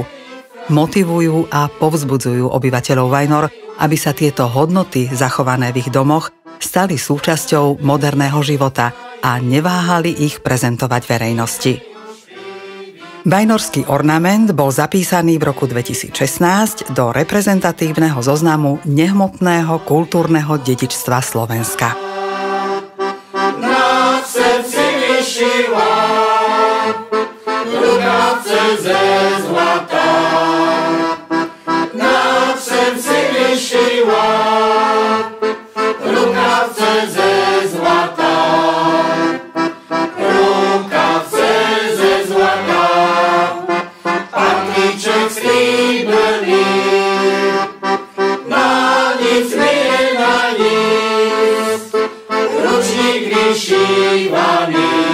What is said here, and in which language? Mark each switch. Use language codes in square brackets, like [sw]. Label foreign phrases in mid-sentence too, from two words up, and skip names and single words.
[sk] Motivujú a povzbudzujú obyvateľov Vajnor, aby sa tieto hodnoty zachované v ich domoch stali súčasťou moderného života a neváhali ich prezentovať verejnosti. Vajnorský ornament bol zapísaný v roku 2016 do reprezentatívneho zoznamu nehmotného kultúrneho dedičstva Slovenska. [cs] Rukavce ze zlata, na všem si vyšila, rukavce ze zlata, rukavce ze zlata, patríček slíbený, na nic mi je na nic, ručník vyšívaný.